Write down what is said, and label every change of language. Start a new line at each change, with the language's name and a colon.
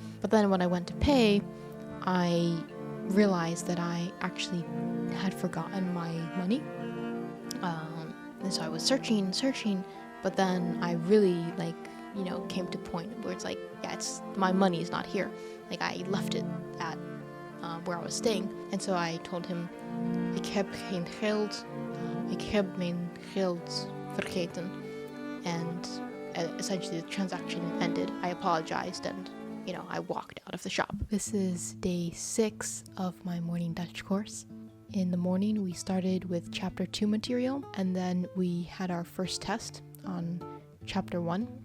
English: But then when I went to pay, I realized that I actually had forgotten my money. And so I was searching, but then I really came to a point where it's like, my money is not here. I left it at where I was staying. And so I told him,
Dutch: ik heb geen geld, ik heb mijn geld vergeten.
English: And essentially the transaction ended. I apologized and I walked out of the shop. This is day 6 of my morning Dutch course. In the morning, we started with chapter 2 material, and then we had our first test on chapter 1.